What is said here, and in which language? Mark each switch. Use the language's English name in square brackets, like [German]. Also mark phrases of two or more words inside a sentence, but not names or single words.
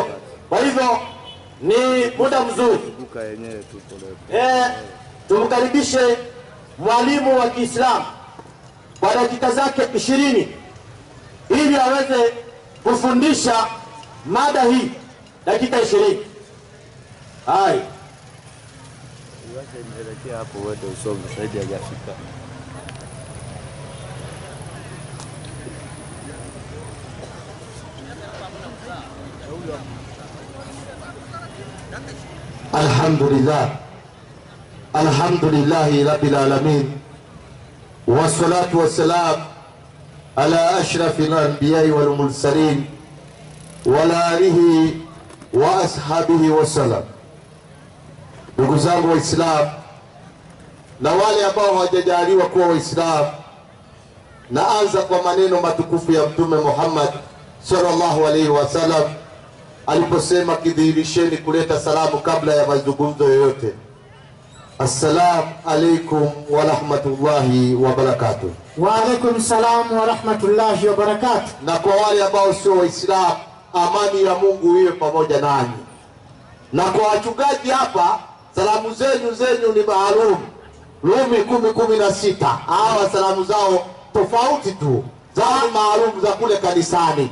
[Swahili] Kwa hivyo ni muda mzuri tumkaribishe mwalimu wa Kiislamu kwa dakika zake 20 ili aweze kufundisha mada hii. Dakika 20. Hai. Hapo wewe usome zaidi hajafika. [Arabic] الحمد لله رب العالمين، والصلاة والسلام على أشرف الأنبياء والمرسلين وعلى آله وأصحابه وسلم. [Swahili] Ndugu zangu Waislamu na wale ambao hawajajaliwa kuwa Waislamu, naanza kwa maneno matukufu ya Mtume Muhammad [Arabic] صلى الله عليه وسلم [Swahili] aliposema, kidhihirisheni kuleta salamu kabla ya mazungumzo yoyote. [Arabic] السلام عليكم ورحمة الله وبركاته. وعليكم السلام ورحمة الله وبركاته. [Swahili] Na kwa wale ambao sio Waislamu, amani ya Mungu iwe pamoja nanyi. Na kwa wachungaji hapa, salamu zenu ni maalum. Rumi 10:16. Hawa salamu zao tofauti tu, zao ni maalum za kule kanisani.